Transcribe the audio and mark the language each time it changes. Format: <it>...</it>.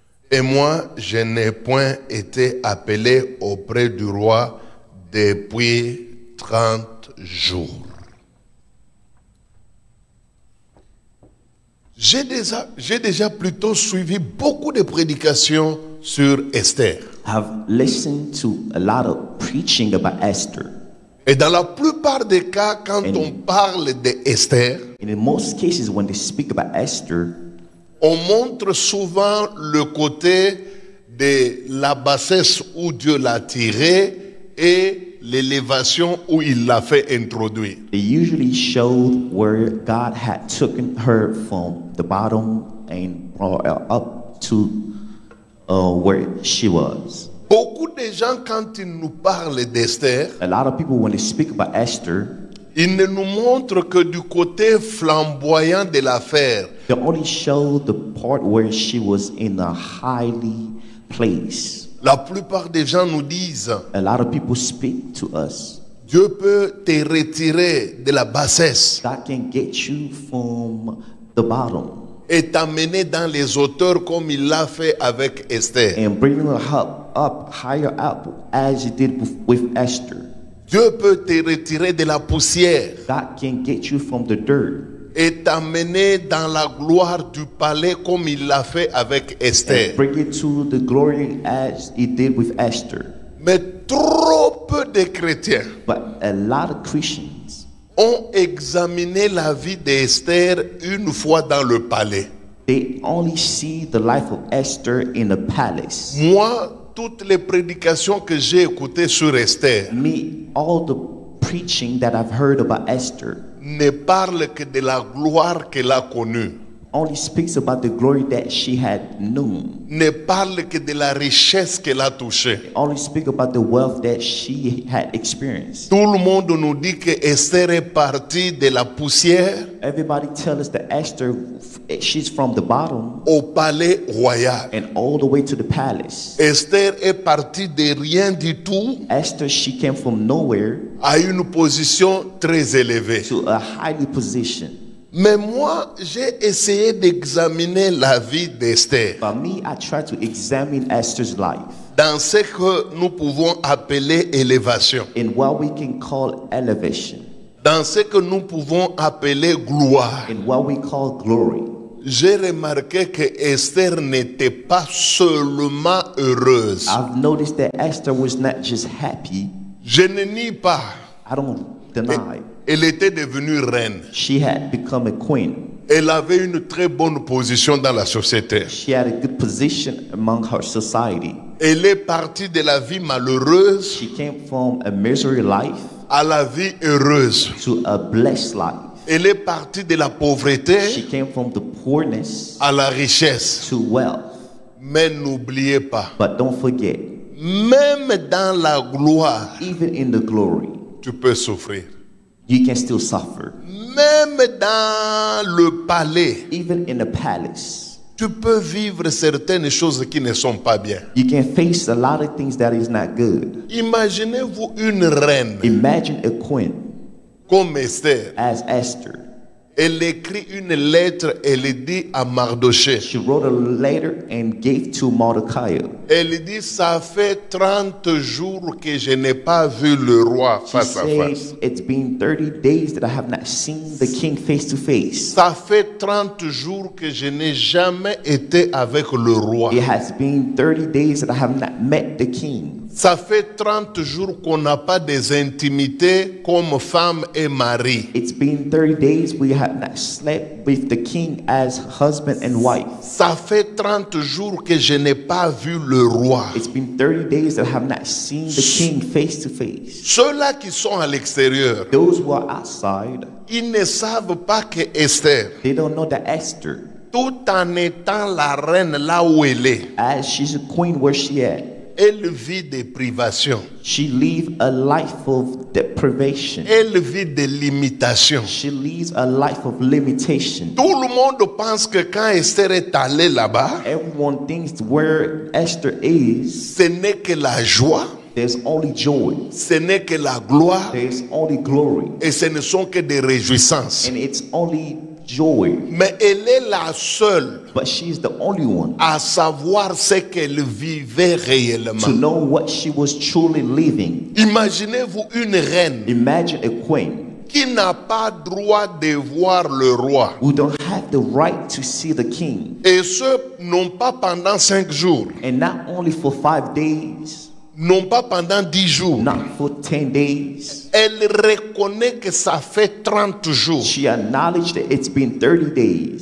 <fr>Et moi, je n'ai point été appelé auprès du roi depuis 30 jours. J'ai déjà plutôt suivi beaucoup de prédications sur Esther.</fr> <en>I've listened to a lot of preaching about Esther.</en> <fr>Et dans la plupart des cas, quand on parle d'Esther,</fr> <en>And in most cases, when they speak about Esther,</en> <fr>on montre souvent le côté de la bassesse où Dieu l'a tirée et l'élévation où il l'a fait introduire.</fr> <en>they usually showed where God had taken her from the bottom and brought her up to where she was.</en> <fr>Beaucoup de gens, quand ils nous parlent d'Esther,</fr> <en>A lot of people, when they speak about Esther,</en> <fr>ils ne nous montrent que du côté flamboyant de l'affaire.</fr> <en>they only show the part where she was in a highly place.</en> <fr>La plupart des gens nous disent,</fr> <en>A lot of people speak to us.</en> <fr>Dieu peut te retirer de la bassesse</fr> <en>God can get you from the bottom</en> <fr>et t'amener dans les hauteurs comme il l'a fait avec Esther.</fr> <en>and bring her up higher up as he did with Esther.</en> <fr>Dieu peut te retirer de la poussière</fr> <en>God can get you from the dirt</en> <fr>et t'amener dans la gloire du palais comme il l'a fait avec Esther.</fr> <en>and bring you to the glory as he did with Esther.</en> <fr>Mais trop peu de chrétiens</fr> <en>But a lot of Christians,</en> <fr>ont examiné la vie d'Esther une fois dans le palais.</fr> <en>they only see the life of Esther in the palace.</en> <fr>Moi, toutes les prédications que j'ai écoutées sur Esther</fr> <en>Me, all the preaching that I've heard about Esther</en> <fr>ne parlent que de la gloire qu'elle a connue,</fr> <en>only speaks about the glory that she had known.</en> <fr>ne parlent que de la richesse qu'elle a touchée.</fr> <en>Only speak about the wealth that she had experienced.</en> <fr>Tout le monde nous dit que Esther est partie de la poussière</fr> <en>Everybody tell us that Esther, she's from the bottom</en> <fr>au palais royal.</fr> <en>and all the way to the palace.</en> <fr>Esther est partie de rien du tout</fr> <en>Esther, she came from nowhere</en> <fr>à une position très élevée.</fr> <en>to a highly position.</en> <fr>Mais moi, j'ai essayé d'examiner la vie d'Esther.</fr> <en>But me, I tried to examine Esther's life.</en> <fr>dans ce que nous pouvons appeler élévation,</fr> <en>in what we can call elevation,</en> <fr>dans ce que nous pouvons appeler gloire.</fr> <en>in what we call glory.</en> <fr>J'ai remarqué que Esther n'était pas seulement heureuse.</fr> <en>I've noticed that Esther was not just happy.</en> <fr>Je ne nie pas.</fr> <en>I don't deny.</en> <fr>Elle était devenue reine.</fr> <en>She had become a queen.</en> <fr>Elle avait une très bonne position dans la société.</fr> <en>She had a good position among her society.</en> <fr>Elle est partie de la vie malheureuse</fr> <en>She came from a misery life</en> <fr>à la vie heureuse.</fr> <en>to a blessed life.</en> <fr>Elle est partie de la pauvreté</fr> <en>She came from the poorness</en> <fr>à la richesse.</fr> <en>to wealth.</en> <fr>Mais n'oubliez pas,</fr> <en>But don't forget,</en> <fr>même dans la gloire,</fr> <en>even in the glory,</en> <fr>tu peux souffrir.</fr> <en>you can still suffer.</en> <fr>Même dans le palais,</fr> <en>Even in the palace,</en> <fr>tu peux vivre certaines choses qui ne sont pas bien.</fr> <en>you can face a lot of things that is not good.</en> <fr>Imaginez-vous une reine</fr> <en>Imagine a queen</en> <fr>comme Esther.</fr> <en>as Esther.</en> <fr>Elle écrit une lettre, elle dit à Mardoché.</fr> <en>She wrote a letter and gave to Mordecai.</en> <fr>Elle dit, ça fait 30 jours que je n'ai pas vu le roi</fr> <en>She</en> <fr>face à face.</fr> <en>says, it's been 30 days that I have not seen the king face to face.</en> <fr>Ça fait 30 jours que je n'ai jamais été avec le roi.</fr> <en>It has been 30 days that I have not met the king.</en> <fr>Ça fait 30 jours qu'on n'a pas des intimités comme femme et mari.</fr> <en>It's been 30 days we have not slept with the king as husband and wife.</en> <fr>Ça fait 30 jours que je n'ai pas vu le roi.</fr> <en>It's been 30 days that I have not seen the king face to face.</en> <fr>Ceux-là qui sont à l'extérieur,</fr> <en>Those who are outside,</en> <fr>ils ne savent pas que Esther,</fr> <en>they don't know that Esther,</en> <fr>tout en étant la reine là où elle est,</fr> <en>as she's a queen where she at,</en> <fr>elle vit des privations.</fr> <en>she lives a life of deprivation.</en> <fr>Elle vit des limitations.</fr> <en>She leads a life of limitation.</en> <fr>Tout le monde pense que quand Esther est allée là-bas,</fr> <en>Everyone thinks where Esther is,</en> <fr>ce n'est que la joie,</fr> <en>there's only joy,</en> <fr>ce n'est que la gloire,</fr> <en>there's only glory,</en> <fr>et ce ne sont que des réjouissances.</fr> <en>and it's only joy.</en> <fr>Mais elle est la seule</fr> <en>But she's the only one</en> <fr>à savoir ce qu'elle vivait</fr> <en>to</en> <fr>réellement.</fr> <en>know what she was truly living.</en> <fr>Imaginez-vous une reine</fr> <en>Imagine a queen</en> <fr>qui n'a pas droit de voir le roi.</fr> <en>who don't have the right to see the king,</en> <fr>Et ce, non pas pendant 5 jours,</fr> <en>and not only for 5 days,</en> <fr>non pas pendant 10 jours.</fr> <en>not for 10 days.</en> <fr>Elle reconnaît que ça fait 30 jours</fr> <en>She acknowledged that it's been 30 days</en>